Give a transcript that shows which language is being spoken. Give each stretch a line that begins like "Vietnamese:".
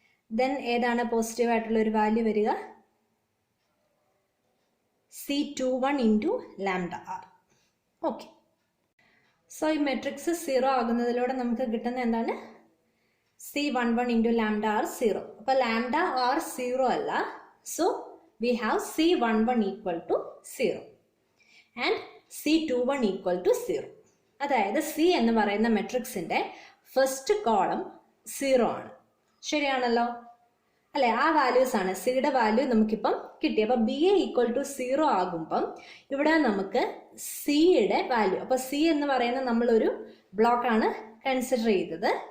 Malayalam: Then ഏതാണ് positive ആയിട്ടുള്ള ഒരു വാല്യൂ വരിക? C21 into lambda R. Okay, so ഈ മെട്രിക്സ് 0 ആകുന്നതിലൂടെ നമുക്ക് കിട്ടുന്ന എന്താണ്? C11 into lambda R 0. അപ്പോൾ ലാംഡ ആർ 0 അല്ല.
English: So we have C11 equal to 0 and C21 equal to 0.
Malayalam: അതായത് C എന്ന് പറയുന്ന മെട്രിക്സിൻ്റെ ഫസ്റ്റ് കോളം 0 ആണ്. ശരിയാണല്ലോ അല്ലേ? ആ വാല്യൂസ് ആണ്, സിയുടെ വാല്യൂ നമുക്കിപ്പം കിട്ടി. അപ്പം ബി എ ഈക്വൽ ടു 0 ആകുമ്പം ഇവിടെ നമുക്ക് സിയുടെ വാല്യൂ, അപ്പം സി എന്ന് പറയുന്ന നമ്മളൊരു ബ്ലോക്കാണ് കൺസിഡർ ചെയ്തത്.